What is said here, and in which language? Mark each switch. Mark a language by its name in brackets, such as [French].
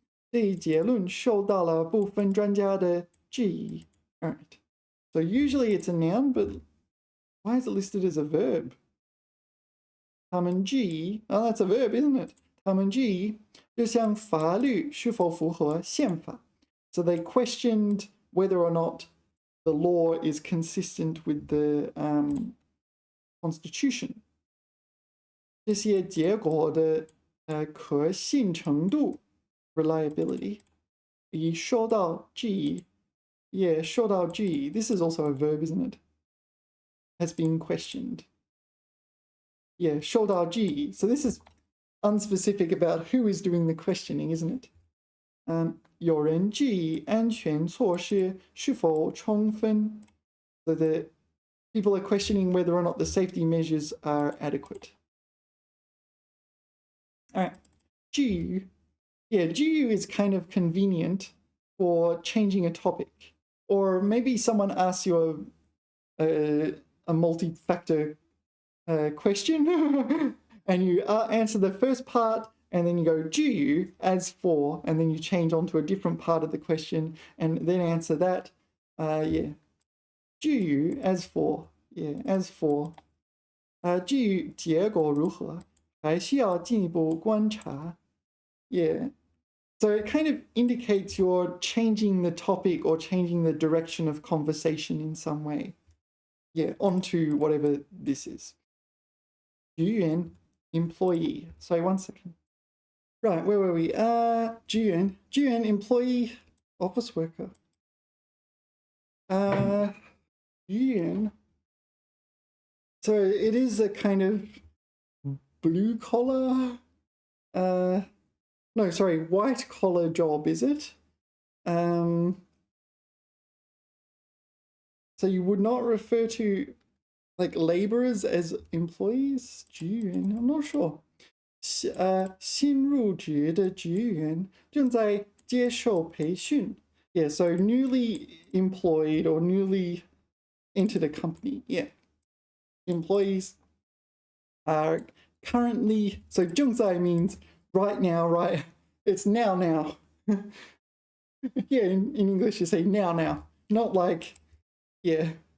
[Chinese] 这一结论受到了部分专家的质疑. [English] All right. So usually it's a noun, but why is it listed as a verb? [Chinese] 他们质疑, [English] oh, that's a verb, isn't it? [Chinese] 他们质疑这项法律是否符合宪法. [English] So they questioned whether or not the law is consistent with the Constitution. [Chinese] 这些结果的可信程度 reliability 已受到质疑. Yeah, 受到质疑. [English] This is also a verb, isn't it? Has been questioned. Yeah, [Chinese] 受到质疑. [English] So this is unspecific about who is doing the questioning, isn't it? [Chinese] 有人质疑安全措施是否充分. [English] So the people are questioning whether or not the safety measures are adequate. All right, 质疑. Yeah, 质疑 is kind of convenient for changing a topic. Or maybe someone asks you a multi-factor question and you answer the first part and then you go 至于 as for, and then you change on to a different part of the question and then answer that. Yeah. 至于 as for. Yeah, as for. [Chinese] 至于结果如何还需要进一步观察. [English] Yeah. So it kind of indicates you're changing the topic or changing the direction of conversation in some way. Yeah, onto whatever this is. 职员 employee. Sorry, 1 second. Right, where were we? 职员 employee, office worker. 职员. So it is a kind of blue collar. No, sorry, white collar job, is it? So you would not refer to like laborers as employees? 职员, I'm not sure. [Chinese] 新入职的职员正在接受培训. [English] Yeah, so newly employed or newly entered a company. Yeah. Employees are currently, so 正在 means right now, right? It's now. Yeah, in English you say now. Not like, yeah.